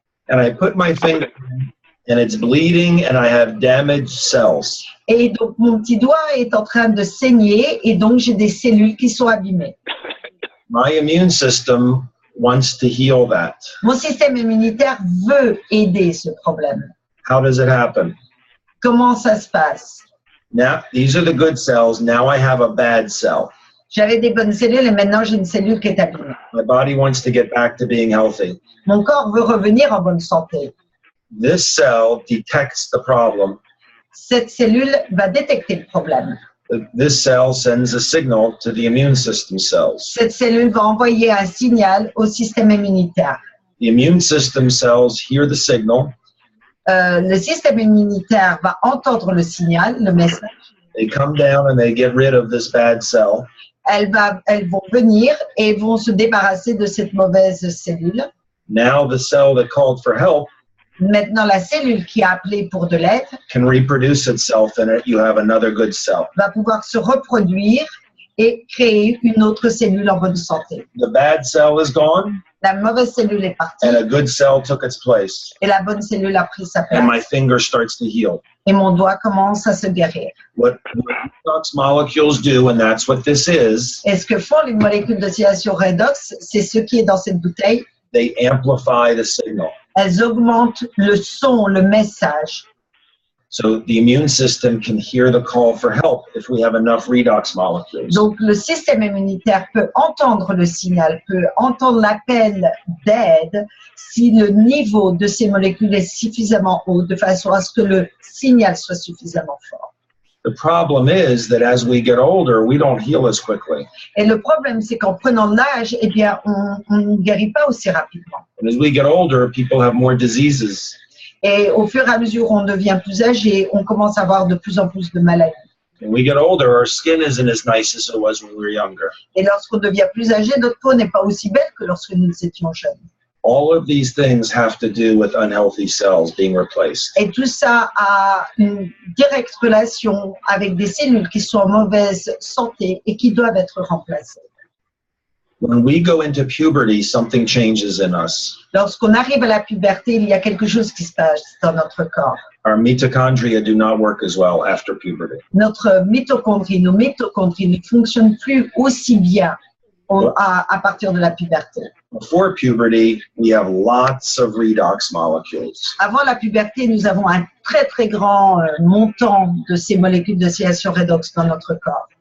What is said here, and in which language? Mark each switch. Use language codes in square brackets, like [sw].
[en] And I put my finger and it's bleeding and I have damaged cells. [fr] Et donc mon petit doigt est en train de saigner et donc j'ai des cellules qui sont abîmées. [en] My immune system wants to heal that. [fr] Mon système immunitaire veut aider ce problème. [en] How does it happen? [fr] Comment ça se passe? [en] Now, these are the good cells. Now I have a bad cell. [fr] J'avais des bonnes cellules et maintenant j'ai une cellule qui est abîmée. [en] My body wants to get back to being healthy. [fr] Mon corps veut revenir en bonne santé. [en] This cell detects the problem. [fr] Cette cellule va détecter le problème. [en] This cell sends a signal to the immune system cells. [fr] Cette cellule va envoyer un signal au système immunitaire. [en] The immune system cells hear the signal. [fr] Le système immunitaire va entendre le signal, le message. [en] They come down and they get rid of this bad cell. [fr] Elles vont venir et vont se débarrasser de cette mauvaise cellule. [en] Now the cell that called for help. [fr] Maintenant, la cellule qui a appelé pour de l'aide [en] can reproduce itself, and you have another good cell. [fr] va pouvoir se reproduire et créer une autre cellule en bonne santé. [en] The bad cell is gone, [fr] La mauvaise cellule est partie [en] and a good cell took its place, [fr] et la bonne cellule a pris sa [en] and my [fr] place. [en] finger starts to heal. [fr] Et mon doigt commence à se guérir. [en] What redox molecules do, and that's what this is, [fr] Et ce que font les molécules d'oscillation redox, c'est ce qui est dans cette bouteille. [en] they amplify the signal. [fr] Elles augmentent le son, le message. [en] So the immune system can hear the call for help if we have enough redox molecules. [fr] Donc, le système immunitaire peut entendre le signal, peut entendre l'appel d'aide si le niveau de ces molécules est suffisamment haut, de façon à ce que le signal soit suffisamment fort. [en] The problem is that as we get older, we don't heal as quickly. [fr] Et le problème, c'est qu'en prenant de l'âge, eh bien, on ne guérit pas aussi rapidement. [en] And as we get older, people have more diseases. [fr] Et au fur et à mesure où on devient plus âgé, on commence à avoir de plus en plus de maladies. [en] When we get older, our skin isn't as nice as it was when we were younger. [fr] Et lorsqu'on devient plus âgé, notre peau n'est pas aussi belle que lorsque nous étions jeunes. [en] All of these things have to do with unhealthy cells being replaced. [fr] Et tout ça a une directe relation avec des cellules qui sont en mauvaise santé et qui doivent être remplacées. [en] When we go into puberty, something changes in us. [fr] Lorsqu'on arrive à la puberté, il y a quelque chose qui se passe dans notre corps. [en] Our mitochondria do not work as well after puberty. [fr] Nos mitochondries ne fonctionnent plus aussi bien à partir de la puberté. [en] Before puberty, we have lots of redox molecules. [fr] Avant la puberté, nous avons un très très grand montant de ces molécules d'oscillation redox dans notre corps.